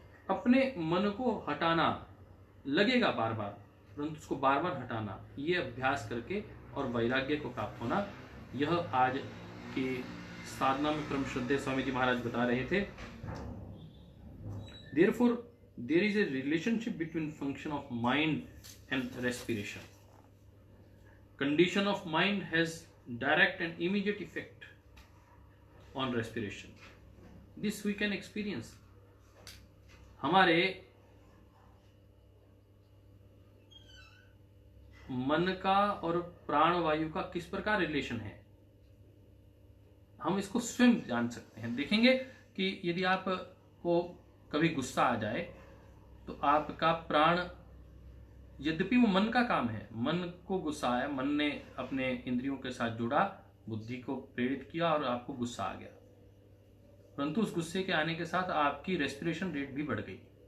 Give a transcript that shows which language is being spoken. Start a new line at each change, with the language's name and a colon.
Hindi: अपने मन को हटाना लगेगा बार बार, परंतु उसको बार बार हटाना, ये अभ्यास करके और वैराग्य को प्राप्त होना, यह आज के साधना में परम श्रद्धेय स्वामी जी महाराज बता रहे थे।
English: Therefore, there is a relationship between function of mind and respiration. Condition of mind has direct and immediate effect on respiration. This we can experience.
Hindi: हमारे मन का और प्राण वायु का किस प्रकार रिलेशन है, हम इसको स्वयं जान सकते हैं। देखेंगे कि यदि आपको कभी गुस्सा आ जाए तो आपका प्राण, यद्यपि वो मन का काम है, मन को गुस्सा आया, मन ने अपने इंद्रियों के साथ जुड़ा, बुद्धि को प्रेरित किया और आपको गुस्सा आ गया, परंतु उस गुस्से के आने के साथ आपकी रेस्पिरेशन रेट भी बढ़ गई।